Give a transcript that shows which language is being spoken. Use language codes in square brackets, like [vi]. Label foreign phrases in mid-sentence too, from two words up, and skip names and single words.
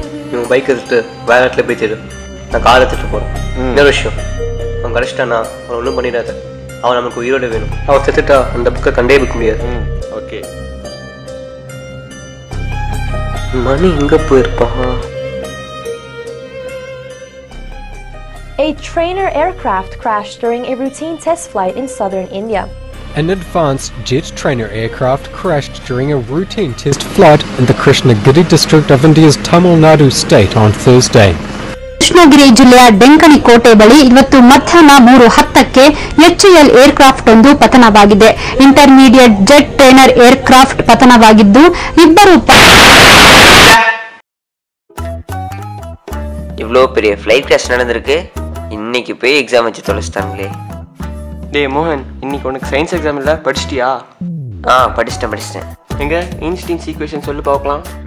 [ta] இவங்க பைக் எடுத்துட்டு வேற இடத்துல போய் தேடு. நான் கார் எடுத்துட்டு போறேன். இன்னொரு விஷயம், அவன் கிடைச்சிட்டானா அவன் ஒன்றும் பண்ணிடாத. அவன் நமக்கு உயிரோட வேணும். அவன் செத்துட்டா அந்த புக்கை கண்டே வைக்க முடியாது. ஓகே. மணி எங்க போயிருப்பான்? [en] A trainer aircraft crashed during a routine test flight in southern India. An advanced jet trainer aircraft crashed during a routine test flight in the Krishnagiri district of India's Tamil Nadu state on Thursday. [kn] ಕೃಷ್ಣಗಿರಿ ಜಿಲ್ಲೆಯ ಡೆಂಕಣಿ ಕೋಟೆ ಬಳಿ ಇವತ್ತು ಮಧ್ಯಾಹ್ನ 3:10ಕ್ಕೆ HAL ಏರ್ಕ್ರಾಫ್ಟ್ ಒಂದು ಪತನವಾಗಿದೆ. [en] intermediate jet trainer aircraft [kn] ಪತನವಾಗಿದ್ದು ಇಬ್ಬರು [ta] இவ்வளோ பெரிய [en] flight crash [ta] நடந்திருக்கு. இன்னைக்கு போய் எக்ஸாம் வச்சு தொலைச்சிட்டாங்களே. டேய் மோகன், இன்னைக்கு உனக்கு [en] science exam [ta] இல்லை, படிச்சிட்டியா? படிச்சிட்டேன். எங்க [en] Einstein's equation [ta] சொல்லு பார்க்கலாம்.